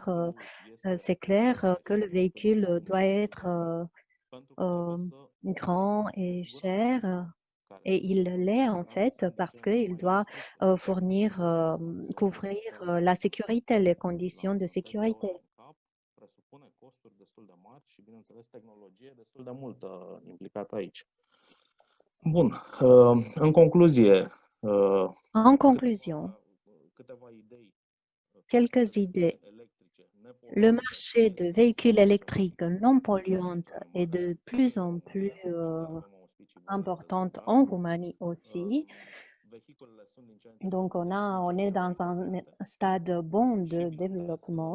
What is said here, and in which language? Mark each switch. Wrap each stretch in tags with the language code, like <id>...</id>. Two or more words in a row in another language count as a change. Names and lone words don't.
<fr>C'est clair que le véhicule doit être grand et cher. Et il l'est en fait parce qu'il doit couvrir la sécurité, les conditions de sécurité.</fr> <ro>Presupune costuri destul de mari și, bineînțeles, tehnologie destul de multă implicată aici. Bun, în concluzie,</ro> <fr>quelques idées. Le marché de véhicules électriques non polluants est de plus en plus important en Roumanie aussi. Donc, on est dans un stade bon de développement.</fr>